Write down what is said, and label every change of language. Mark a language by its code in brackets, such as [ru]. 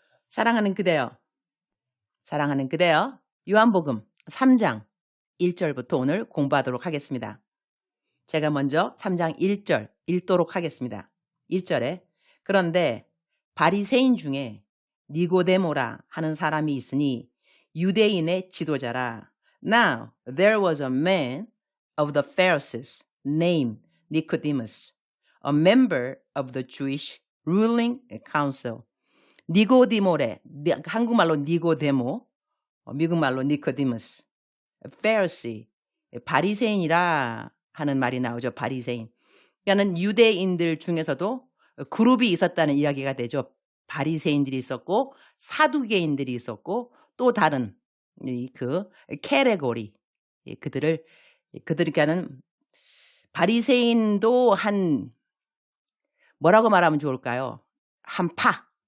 [ko] 사랑하는 그대여, 사랑하는 그대여, 요한복음 3장 1절부터 오늘 공부하도록 하겠습니다. 제가 먼저 3장 1절 읽도록 하겠습니다. 1절에 그런데 바리새인 중에 니고데모라 하는 사람이 있으니 유대인의 지도자라. [en] Now there was a man of the Pharisees named Nicodemus, a member of the Jewish ruling council. [ko] 니고디모레, 한국말로 니고데모, 미국말로 니코디무스, Pharisee, 바리새인이라 하는 말이 나오죠. 바리새인. 그러니까는 유대인들 중에서도 그룹이 있었다는 이야기가 되죠. 바리새인들이 있었고 사두개인들이 있었고 또 다른 그 캐테고리 그들이니까는 바리새인도 한 뭐라고 말하면 좋을까요? 한 파.